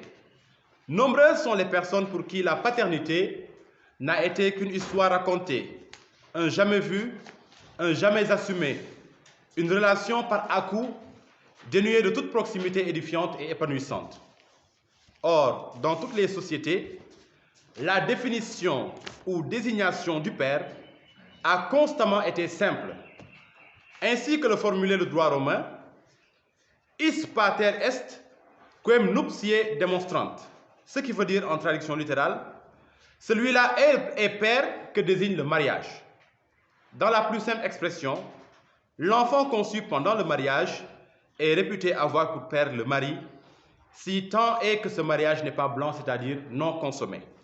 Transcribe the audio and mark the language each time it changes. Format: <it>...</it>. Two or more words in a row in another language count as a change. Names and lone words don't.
<fr>Nombreuses sont les personnes pour qui la paternité n'a été qu'une histoire racontée, un jamais vu, un jamais assumé, une relation par à-coup dénuée de toute proximité édifiante et épanouissante. Or, dans toutes les sociétés, la définition ou désignation du père a constamment été simple, ainsi que le formulait le droit romain,</fr> <la>is pater est quem nuptiae demonstrant,</la> <fr>ce qui veut dire en traduction littérale, celui-là est père que désigne le mariage. Dans la plus simple expression, l'enfant conçu pendant le mariage est réputé avoir pour père le mari, si tant est que ce mariage n'est pas blanc, c'est-à-dire non consommé.</fr>